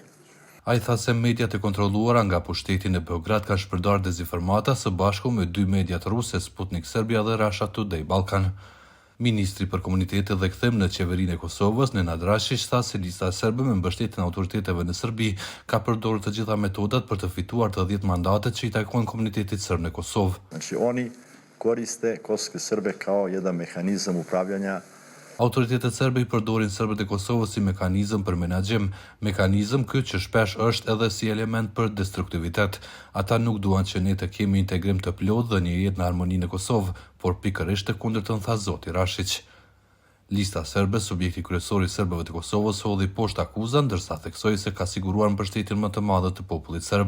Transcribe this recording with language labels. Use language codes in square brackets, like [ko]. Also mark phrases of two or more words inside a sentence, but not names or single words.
[sq] Ai tha se mediat e kontrolluara nga pushteti në Beograd kanë shpërndarë dezinformata së bashku me 2 mediat ruse, Sputnik Serbia dhe Russia Today Balkan. Ministri për komunitetet dhe kthim në qeverinë e Kosovës, Nenad Rashić, tha se lista serbe me mbështetjen e autoriteteve në Serbi ka përdorur të gjitha metodat për të fituar të 10 mandatet që i takojnë komunitetit serb në Kosovë. [sr] Znači oni koriste kosovske Srbe kao jedan mehanizam upravljanja. [sq] Autoritetet serbe i përdorin serbët e Kosovës si mekanizëm për menaxhim, mekanizëm ky që shpesh është edhe si element për destruktivitet. Ata nuk duan që ne të kemi integrim të plotë dhe një jetë në harmoni në Kosovë, por pikërisht të kundërtën, tha zoti Rashić. Lista serbe, subjekti kryesor i serbëve të Kosovës, hodhi poshtë akuza, ndërsa theksoi se ka siguruar mbështetjen më të madhe të popullit serb.